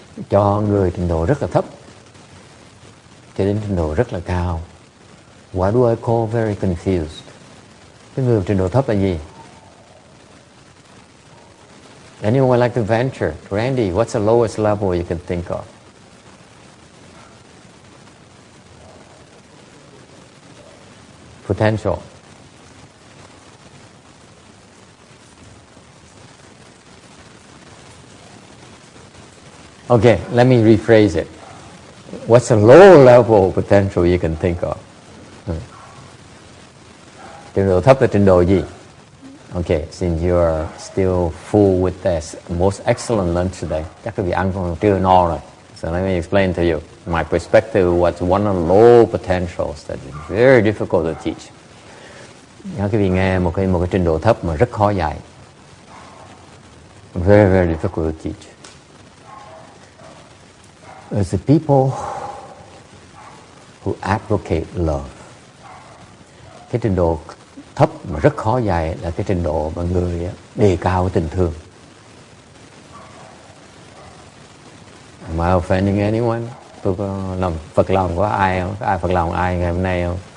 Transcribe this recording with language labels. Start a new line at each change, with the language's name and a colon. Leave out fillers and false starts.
Vietnamese: Cho người trình độ rất là thấp cho đến trình độ rất là cao.
English: What do I call very confused?
Vietnamese: Cái người trình độ thấp là gì?
English: Anyone like to venture? Randy, what's the lowest level you can think of? Potential. Okay, let me rephrase it. What's the low level potential you can think of?
Vietnamese: Trình độ thấp là trình độ gì?
English: Okay, since you are still full with this most excellent lunch today,
Vietnamese: chắc quý vị ăn còn chưa no rồi.
English: So let me explain to you my perspective. What's one of the low potentials that is very difficult to teach.
Vietnamese: Quý vị nghe một cái trình độ thấp mà rất khó dạy.
English: Very, very difficult to teach. It's the people who advocate love.
Vietnamese: Cái trình độ thấp mà rất khó dạy là cái trình độ mà người đề cao tình thương.
English: Am I offending anyone?
Vietnamese: Tôi có làm phật lòng của ai không? Có ai phật lòng ai ngày hôm nay không?